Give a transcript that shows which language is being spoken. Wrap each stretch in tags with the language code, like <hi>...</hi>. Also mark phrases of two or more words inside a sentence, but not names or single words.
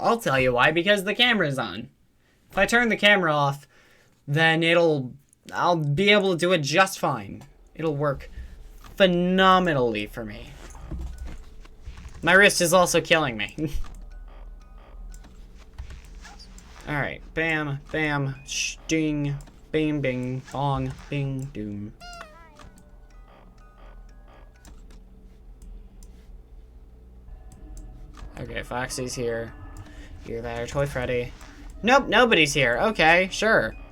<en>I'll tell you why, because the camera's on. If I turn the camera off, then I'll be able to do it just fine. It'll work phenomenally for me. My wrist is also killing me. Alright, bam, bam, sting, bing, bing, bong, bing, doom. Okay, Foxy's here. You're there, Toy Freddy. Nope, nobody's here. Okay, sure.</en>